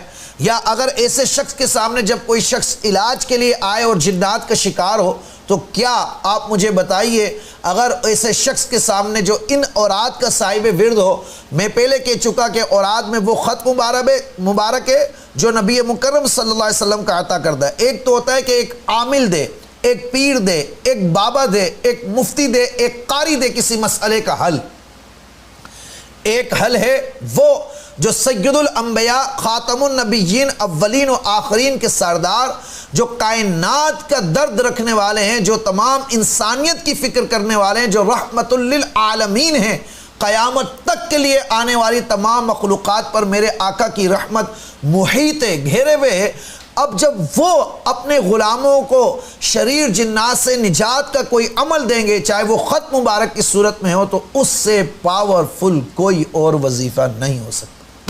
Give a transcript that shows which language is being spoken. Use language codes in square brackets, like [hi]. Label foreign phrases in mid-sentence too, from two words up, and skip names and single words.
[ur] یا اگر ایسے شخص کے سامنے جب کوئی شخص علاج کے لیے آئے اور جنات کا شکار ہو تو کیا آپ مجھے بتائیے اگر ایسے شخص کے سامنے جو ان اوراد کا صاحب ورد ہو، میں پہلے کہہ چکا کہ اوراد میں وہ خط مبارک ہے جو نبی مکرم [ar] صلی اللہ علیہ وسلم [ur] کا عطا کردہ ہے۔ ایک تو ہوتا ہے کہ ایک عامل دے، ایک پیر دے، ایک بابا دے، ایک مفتی دے، ایک قاری دے کسی مسئلے کا حل۔ ایک حل ہے وہ جو [ar] سید الانبیاء خاتم النبیین [ur] اولین و آخرین کے سردار، جو کائنات کا درد رکھنے والے ہیں، جو تمام انسانیت کی فکر کرنے والے ہیں، جو رحمت للعالمین ہیں، قیامت تک کے لیے آنے والی تمام مخلوقات پر میرے آقا کی رحمت محیط ہے، گھیرے ہوئے ہے۔ اب جب وہ اپنے غلاموں کو شریر جنات سے نجات کا کوئی عمل دیں گے، چاہے وہ خط مبارک کی صورت میں ہو، تو اس سے پاورفل کوئی اور وظیفہ نہیں ہو سکتا۔